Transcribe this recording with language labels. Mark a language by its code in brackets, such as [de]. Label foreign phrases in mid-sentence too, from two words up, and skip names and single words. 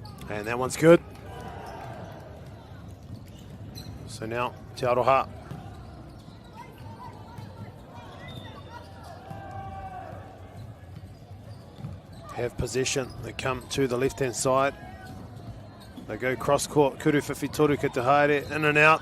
[en] And that one's good. So now, Te Aroha. Have possession. They come to the left-hand side. They go cross-court. [mi] Kuru Whiwhitoru ki te haere. [en] In and out.